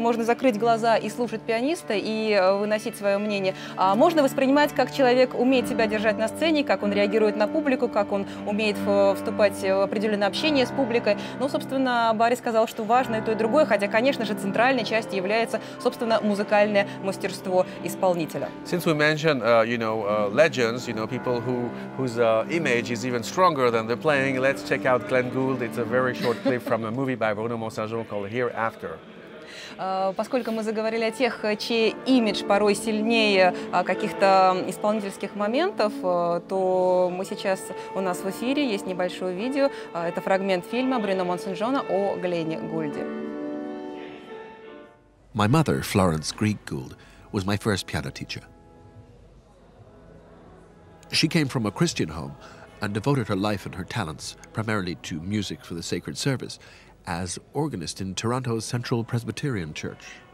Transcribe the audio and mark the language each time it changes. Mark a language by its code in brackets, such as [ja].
[ru] Можно закрыть глаза и слушать пианиста и выносить свое мнение. А можно воспринимать, как человек умеет себя держать на сцене, как он реагирует на публику, как он умеет вступать в определенное общение с публикой. Ну, собственно, Борис сказал, что важно и то, и другое, хотя, конечно же, центральной частью является, собственно, музыкальное мастерство исполнителя. [en] Since we mentioned, legends, people whose image is even stronger than the playing. Let's check out Glenn Gould. It's a very short clip from a movie by Bruno Monsangio called Hereafter. [ru] Поскольку мы заговорили о тех, чей имидж порой сильнее каких-то исполнительских моментов, то у нас в эфире есть небольшое видео. Это фрагмент фильма Бруно Монсанжона о Гленне Гульде. [en] My mother, Florence Greig Gould, was my first piano teacher. She came from a Christian home and devoted her life and her talents primarily to music for the sacred service as organist in Toronto's Central Presbyterian Church.